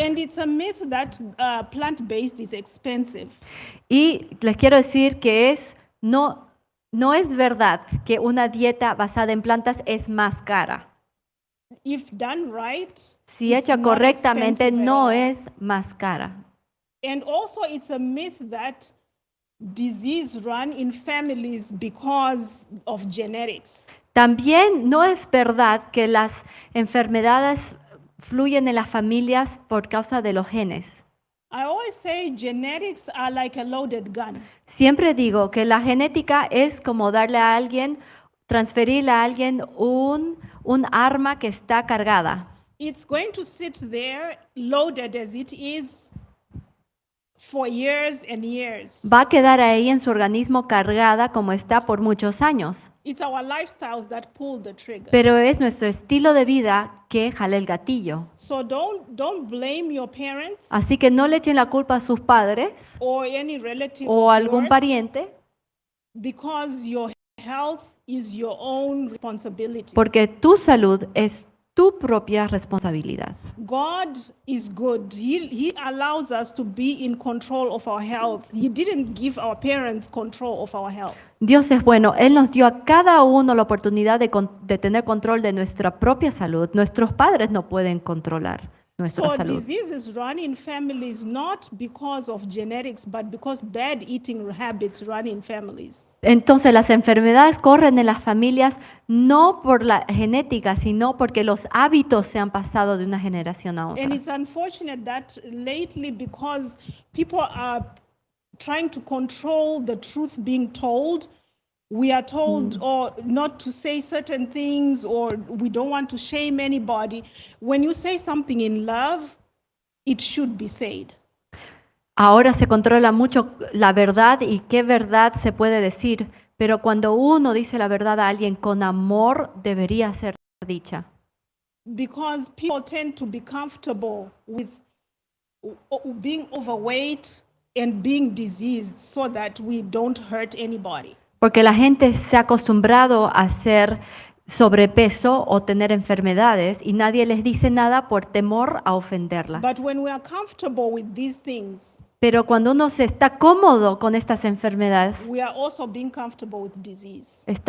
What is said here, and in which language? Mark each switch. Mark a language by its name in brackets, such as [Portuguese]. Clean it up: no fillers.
[English] And it's a myth that plant-based is expensive. [Spanish] Y les quiero decir que no es verdad que una dieta basada en plantas es más cara. [English] If done right, [Spanish] Si [English] it's [Spanish] hecha [English] not [Spanish] correctamente, [English] expensive at [Spanish] no [English] all. [Spanish] es más cara. [English] And also it's a myth that disease run in families because of genetics. [Spanish] También no es verdad que las enfermedades fluyen en las familias por causa de los genes. [English] I always say genetics are like a loaded gun. [Spanish] Siempre digo que la genética es como darle a alguien, transferirle a alguien un arma que está cargada. [English] It's going to sit there loaded as it is for years and years. [Spanish] Va a quedar ahí en su organismo cargada como está por muchos años. [English] It's our lifestyles that pull the trigger. [Spanish] Pero es nuestro estilo de vida que jala el gatillo. [English] So don't blame your parents [Spanish] Así que no le echen la culpa a sus padres [English] or any relative [Spanish] o [English] of [Spanish] a algún [English] yours, [Spanish] pariente, [English] because your health is your own responsibility. [Spanish] porque tu salud es tu propia responsabilidad. [English] God is good. He allows us to be in control of our health. He didn't give our parents control of our health. [Spanish] Dios es bueno. Él nos dio a cada uno la oportunidad de tener control de nuestra propia salud. Nuestros padres no pueden controlar nuestra [English] So [Spanish] salud. [English] diseases run in families not because of genetics, but because bad eating habits run in families. [Spanish] Entonces las enfermedades corren en las familias no por la genética, sino porque los hábitos se han pasado de una generación a otra. [English] And it's unfortunate that lately, because people are trying to control the truth being told, we are told or not to say certain things, or we don't want to shame anybody. When you say something in love, it should be said. [Spanish] Ahora se controla mucho la verdad y qué verdad se puede decir, pero cuando uno dice la verdad a alguien con amor, debería ser dicha. [English] Because people tend to be comfortable with being overweight and being diseased so that we don't hurt anybody. [Spanish] Porque la gente se ha acostumbrado a ser sobrepeso o tener enfermedades y nadie les dice nada por temor a ofenderlas. [English] But when we are comfortable with these things, [Spanish] Pero cuando uno se está cómodo con estas enfermedades, [English] we are also being comfortable with disease.